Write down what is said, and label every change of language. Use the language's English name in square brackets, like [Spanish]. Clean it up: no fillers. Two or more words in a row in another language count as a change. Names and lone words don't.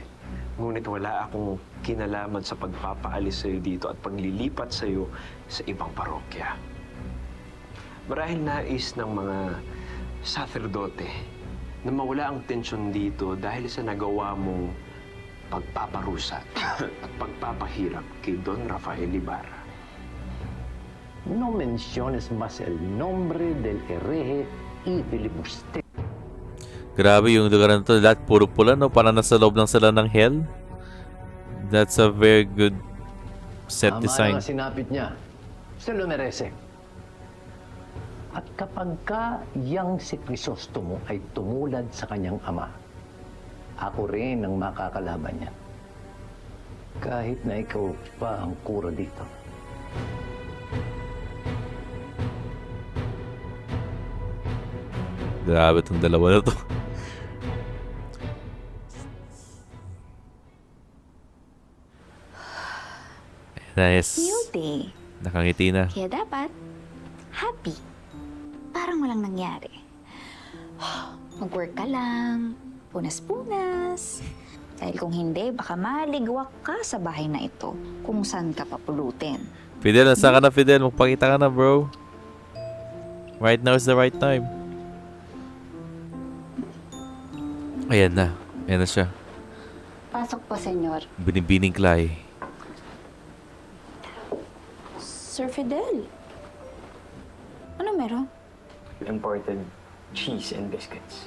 [Filipino] Ngunit wala akong kinalaman sa pagpapaalis sa'yo dito at paglilipat sa'yo sa ibang parokya. Marahil nais ng mga sacerdote na mawala ang tensyon dito dahil sa nagawa mong pagpaparusa at pagpapahirap kay Don Rafael Ibarra. [Spanish] No menciones más el nombre del hereje y filibuste. [Filipino] Grabe yung lugar na to. Lahat puro pula, no? Parang nasa loob lang sila ng hell. [English] That's a very good set design. [Filipino] Tama na sinapit niya. [Spanish] Se lo merece. [Filipino] At kapag ka yang si Crisostomo ay tumulad sa kanyang ama, ako rin ang makakalaban niya. Kahit na ikaw pa ang kura dito. Grabe itong dalawa na to. [English] Nice. New day. [Filipino] Nakangiti na. Kaya dapat, happy. Parang walang nangyari. Mag-work ka lang, punas-punas. Dahil kung hindi, baka maligwak ka sa bahay na ito kung saan ka papulutin. Fidel, nasa ka na, Fidel? Magpakita ka na, bro. [English] Right now is the right time. [Filipino] Ayan na. Ayan na siya. Pasok po, senyor. Binibining Clay. Sir Fidel. Ano meron? [English] Imported cheese and biscuits.